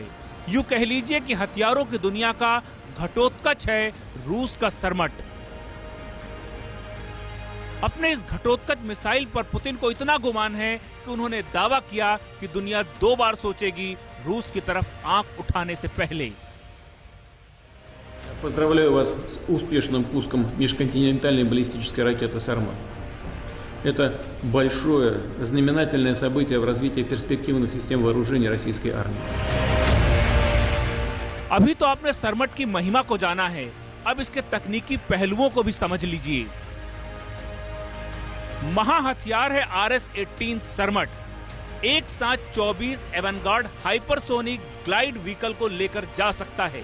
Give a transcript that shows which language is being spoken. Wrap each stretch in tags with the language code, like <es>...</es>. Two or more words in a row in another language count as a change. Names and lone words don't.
<hi>यूं कह लीजिए कि हथियारों की दुनिया का घटोत्कच है रूस का सरमट। अपने इस घटोत्कच मिसाइल पर पुतिन को इतना गुमान है कि उन्होंने दावा किया कि दुनिया 2 बार सोचेगी रूस की तरफ आंख उठाने से पहले।</hi> <ru>Поздравляю вас с успешным пуском межконтинентальной баллистической ракеты «Сармат». Это большое, знаменательное событие в развитии перспективных систем вооружений российской армии.</ru> <hi>अभी तो आपने सरमट की महिमा को जाना है, अब इसके तकनीकी पहलुओं को भी समझ लीजिए। महाहथियार है RS-18 सरमट, एक साथ 24 एवनगार्ड</hi> <en>hypersonic glide vehicle</en> <hi>को लेकर जा सकता है।</hi>